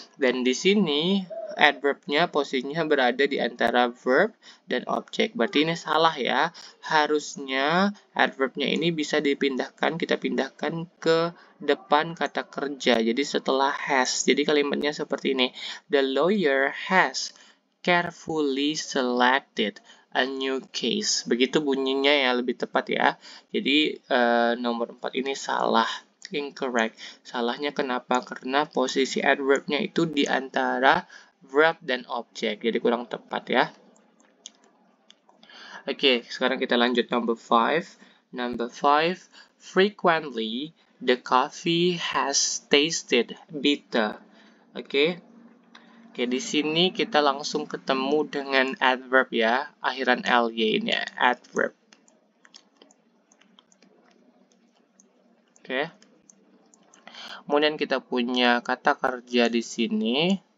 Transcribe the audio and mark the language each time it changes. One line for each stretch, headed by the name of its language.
Indonesian: Dan di sini adverbnya posisinya berada di antara verb dan objek. Berarti ini salah ya. Harusnya adverbnya ini bisa dipindahkan, kita pindahkan ke depan kata kerja. Jadi setelah has. Jadi kalimatnya seperti ini.
English: The lawyer has carefully selected a new case.
Indonesian: Begitu bunyinya ya, lebih tepat ya. Jadi nomor 4 ini salah. Incorrect. Salahnya kenapa? Karena posisi adverbnya itu di antara verb dan objek. Jadi kurang tepat ya. Oke, sekarang kita lanjut number 5.
English: Number 5, frequently the coffee has tasted bitter.
Indonesian: Oke, di sini kita langsung ketemu dengan adverb ya, akhiran ly ini adverb. Oke. Kemudian kita punya kata kerja di sini.